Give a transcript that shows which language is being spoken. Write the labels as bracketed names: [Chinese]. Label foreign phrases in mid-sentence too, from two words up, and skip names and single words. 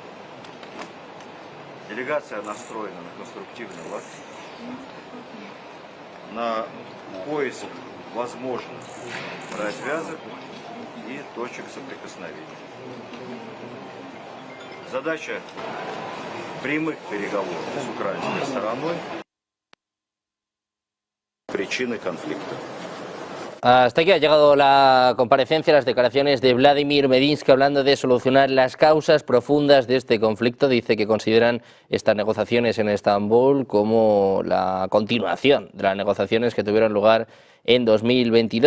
[Russian] Делегация настроена на конструктивный лад, на поиск возможных развязок и точек соприкосновения. Задача прямых переговоров с украинской стороной причины конфликта. [Spanish] Hasta aquí ha llegado la comparecencia, las declaraciones de Vladimir Medinsky hablando de solucionar las causas profundas de este conflicto. Dice que consideran estas negociaciones en Estambul como la continuación de las negociaciones que tuvieron lugar en 2022.